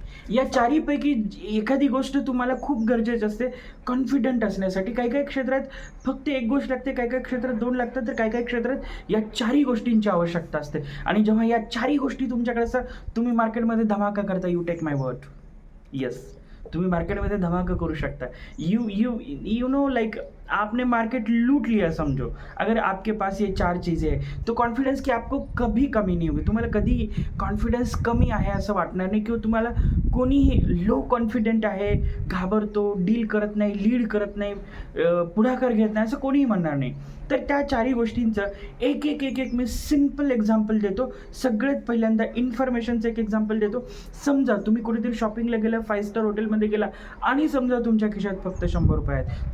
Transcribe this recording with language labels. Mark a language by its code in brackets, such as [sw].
[mr] या 4पैकी एखादी गोष्ट तुम्हाला खूप गरजेची असते कॉन्फिडंट असण्यासाठी. काही काही क्षेत्रात फक्त एक गोष्ट लागते, काही काही क्षेत्रात 2 लागतात, तर काही काही क्षेत्रात या 4ही गोष्टींची आवश्यकता असते. आणि जेव्हा या 4ही गोष्टी तुमच्याकडे असतात, तुम्ही मार्केटमध्ये धमाका करता. [en] You take my word. [mr] Yes, तुम्ही मार्केटमध्ये धमाका करू शकता. [en] you know like [hi] आपने मार्केट लूट लिया समझो, अगर आपके पास ये 4 चीज़ें हैं तो कॉन्फिडन्स की आपको कभी कमी नाही होगी. [mr] तुम्हाला कधी कॉन्फिडन्स कमी आहे असं वाटणार नाही किंवा तुम्हाला कोणीही लो कॉन्फिडंट आहे, घाबरतो, डील करत नाही, लीड करत नाही, पुढाकार घेत नाही असं कोणीही म्हणणार नाही. तर त्या 4ही गोष्टींचं एक मी सिम्पल एक्झाम्पल देतो. सगळ्यात पहिल्यांदा इन्फॉर्मेशनचं एक एक्झाम्पल देतो. समजा तुम्ही कुठेतरी शॉपिंगला गेला, 5 स्टार हॉटेलमध्ये गेला आणि समजा तुमच्या खिशात फक्त 100 रुपये आहेत.